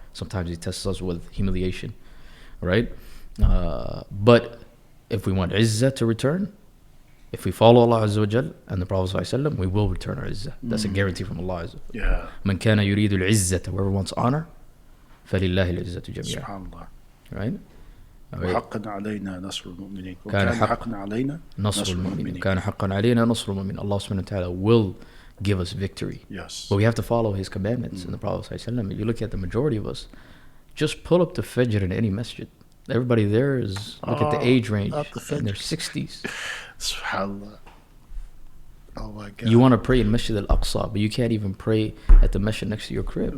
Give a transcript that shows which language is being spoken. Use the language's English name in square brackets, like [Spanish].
[English] Sometimes He tests us with humiliation, right? But if we want izzah to return, if we follow Allah Azza wa Jal and the Prophet ﷺ, we will return our izzah. That's a guarantee from Allah Azza wa Jal. [Arabic] مَنْ كَانَ يُرِيدُ الْعِزَّةَ. [English] Whoever wants honor, [Arabic] فَلِلَّهِ الْعِزَّةُ جَمِيعًا. [English] SubhanAllah. Right? [Arabic] وحقا علينا نصر المؤمنين. كان حقا علينا نصر المؤمنين. كان حقا علينا نصر المؤمنين. [English] Allah subhanahu wa ta'ala will give us victory. Yes. But we have to follow His commandments. And the Prophet ﷺ, you look at the majority of us, just pull up the Fajr in any masjid. Everybody there is, look at the age range, in their 60s. SubhanAllah. Oh my God. You want to pray in Masjid al-Aqsa, but you can't even pray at the masjid next to your crib.